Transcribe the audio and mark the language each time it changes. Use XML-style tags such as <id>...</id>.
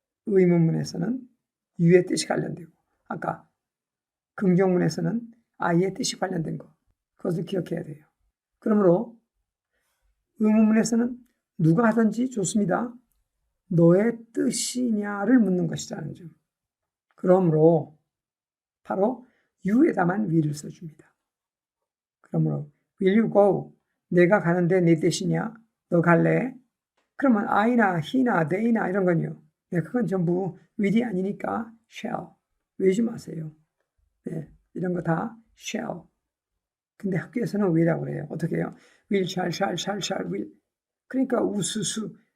<ko>의문문에서는 you의 뜻이 관련되고 아까 긍정문에서는 I의 뜻이 관련된 거. 그것을 기억해야 돼요. 그러므로 의문문에서는 누가 하든지 좋습니다. 너의 뜻이냐를 묻는 것이라는 점. 그러므로 바로 you에다만 will을 써줍니다.</ko> <en>그러므로 will you go?</en> <ko>내가 가는데 내 뜻이냐? 너 갈래? 그러면 I나 he나 they나 이런 건요. 네, 그건 전부 will이 아니니까 shall. 외우지 마세요. 네, 이런 거 다 shall. 근데 학교에서는 will이라고 그래요. 어떻게 해요? will, shall, will. 그러니까 우수수.</ko>